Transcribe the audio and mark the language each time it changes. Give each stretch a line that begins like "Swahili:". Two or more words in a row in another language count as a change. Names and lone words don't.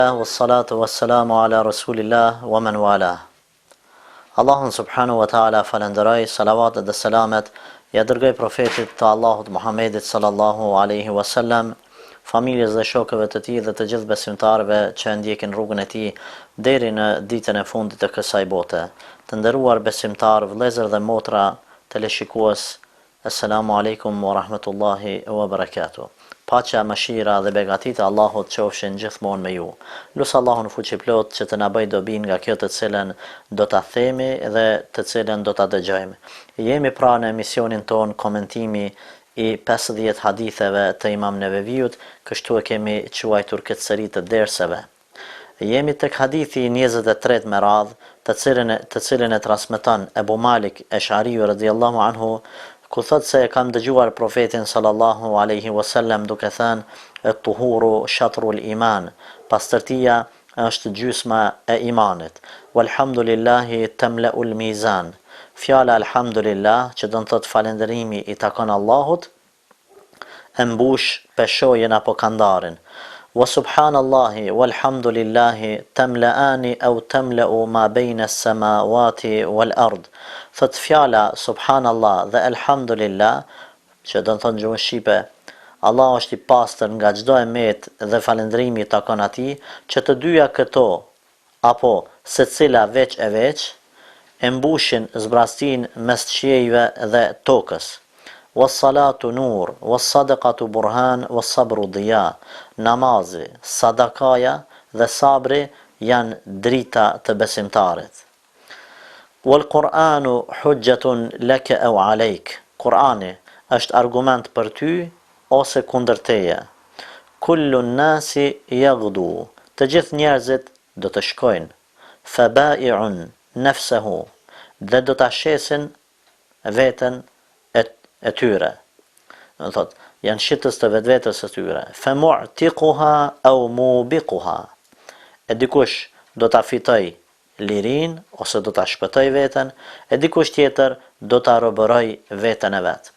Arabic: والصلاة والسلام على رسول الله ومن والاه.
Albanian: Allahun
Arabic: سبحانه وتعالى
Albanian: falenderoj, salavatet dhe selamet ja dërgoj profetit të Allahut Muhammedit
Arabic: صلى الله عليه وسلم,
Albanian: familjes dhe shokëve të tij dhe të gjithë besimtarëve që ndjekin rrugën e tij deri në ditën e fundit të kësaj bote. Të nderuar besimtarë, vëllezër dhe motra, teleshikues,
Arabic: السلام عليكم ورحمة الله وبركاته.
Albanian: Paqja, mëshira dhe begatit e Allahut qofshin gjithmonë me ju. Lusë Allahun fuqiplot që të na bëjë dobi nga kjo të cilën do ta themi dhe të cilën do ta dëgjojmë. Jemi pra në emisionin ton komentimi i 50 haditheve të Imam Neveviut, kështu e kemi quajtur këtë seri të derseve. Jemi tek hadithi 23 me radhë, të cilën e transmeton Ebu Malik Esh'ariu
Arabic: رضي الله عنه,
Albanian: ku thot se kam dëgjuar profetin
Arabic: صلى الله عليه وسلم
Albanian: duke thënë:
Arabic: "الطهور شطر الإيمان",
Albanian: pastërtia është gjysma e imanit.
Arabic: "والحمد لله تملأ الميزان",
Albanian: fjala alhamdulillah, që do të thot falënderimi i takon Allahut, e mbush peshojën apo kandarin.
Arabic: "وسبحان الله والحمد لله تملآن أو تملأ ما بين السماوات والأرض",
Albanian: thot fjala subhanallah dhe alhamdulillah, që do të thonë në gjuhën shqipe, Allah është i pastër nga çdo emet dhe falëndrimi i takon atij, që të dyja këto apo secila veç e veç e mbushin zbrastin mes qiejve dhe tokës.
Arabic: "والصلاة نور, والصدقة برهان والصبر ضياء",
Albanian: namazi, sadakaja dhe sabri janë drita të besimtarit.
Arabic: "والقرآن حجة لك أو عليك",
Albanian: Kur'ani është argument për ty ose kundër teje.
Arabic: "كل الناس يغدو",
Albanian: të gjithë njerëzit do të shkojnë.
Arabic: "فبائع نفسه",
Albanian: dhe do ta shesin veten e tyre. Do të thotë, janë shitës të vetvetes së tyre.
Arabic: "فمعتقها أو موبقها",
Albanian: e dikush do ta fitoj lirin ose do ta shpëtoj veten, e dikush tjetër do ta robëroj veten e vet.